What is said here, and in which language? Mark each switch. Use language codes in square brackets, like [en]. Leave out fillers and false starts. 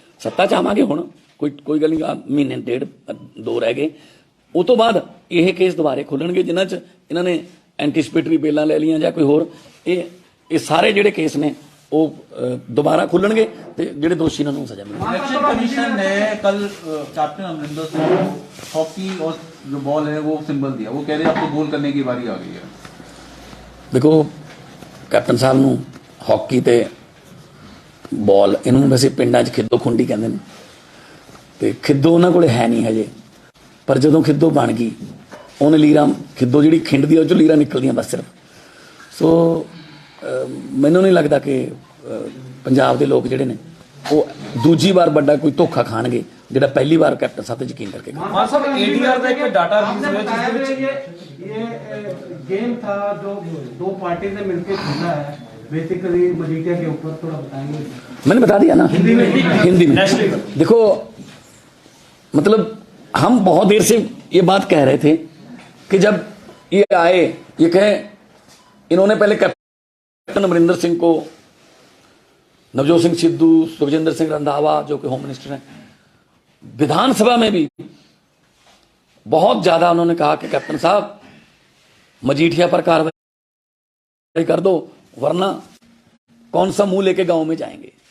[pa] ਸੱਤਾ 'ਚ ਆਵਾਂਗੇ ਹੁਣ ਕੋਈ ਗੱਲ ਨਹੀਂ, ਮਹੀਨੇ 1.5-2 ਰਹਿ ਗਏ। ਉਹ ਤੋਂ ਬਾਅਦ ਇਹ ਕੇਸ ਦੁਬਾਰੇ ਖੋਲਣਗੇ ਜਿਨ੍ਹਾਂ 'ਚ ਇਹਨਾਂ ਨੇ ਐਂਟੀਸਪੇਟਰੀ ਬੇਲਾਂ ਲੈ ਲਈਆਂ ਜਾਂ ਕੋਈ ਹੋਰ। ਇਹ ਸਾਰੇ ਜਿਹੜੇ ਕੇਸ ਨੇ ਉਹ [hi] दोबारा खुलणगे [pa] ते ਜਿਹੜੇ ਦੋਸ਼ੀ ਨੂੰ [hi] सजा मिलेगी। इलेक्शन कमीशन ने कल कैप्टन अमरिंदर सिंह को हॉकी और जो बॉल है वो सिंबल दिया। वो कह रहे हैं अब तो गोल करने की बारी आ गई है। [pa] देखो कैप्टन साहब ਨੂੰ हॉकी ਤੇ बॉल ਇਹਨੂੰ ਵੈਸੇ ਪਿੰਡਾਂ 'ਚ ਖਿੱਦੋ ਖੁੰਡੀ ਕਹਿੰਦੇ ਨੇ ਤੇ ਖਿੱਦੋ ਉਹਨਾਂ ਕੋਲੇ ਹੈ ਨਹੀਂ ਹਜੇ, ਪਰ ਜਦੋਂ ਖਿੱਦੋ ਬਣ ਗਈ ਉਹਨੇ ਲੀਰਾਂ ਖਿੱਦੋ ਜਿਹੜੀ ਖਿੰਡਦੀ ਉਹ 'ਚੋਂ ਲੀਰਾਂ ਨਿਕਲਦੀਆਂ ਬਸ ਸਿਰਫ। ਸੋ ਮੈਨੂੰ ਨਹੀਂ ਲੱਗਦਾ ਕਿ ਪੰਜਾਬ ਦੇ ਲੋਕ ਜਿਹੜੇ ਨੇ ਉਹ ਦੂਜੀ ਵਾਰ ਵੱਡਾ ਕੋਈ ਧੋਖਾ ਖਾਣਗੇ ਜਿਹੜਾ ਪਹਿਲੀ ਵਾਰ ਕੈਪਟਨ ਸਾਹਿਬ ਤੇ ਯਕੀਨ ਕਰਕੇ [hi] हाँ साहब एडीआर का एक डाटा रिलीज हुआ जिसमें ये गेम था जो दो पार्टी ने मिलकर खेला है बेसिकली मजीठिया के ऊपर, थोड़ा बताएंगे? मैंने बता दिया ना हिंदी में। देखो मतलब हम बहुत देर से ये बात कह रहे थे कि जब ये आए ये कहे इन्होंने पहले कैप्टन अमरिंदर सिंह को, नवजोत सिंह सिद्धू, सुखजिंदर सिंह रंधावा जो कि होम मिनिस्टर हैं, विधानसभा में भी बहुत ज्यादा उन्होंने कहा कि कैप्टन साहब मजीठिया पर कार्रवाई कर दो वरना कौन सा मुंह लेके गांव में जाएंगे।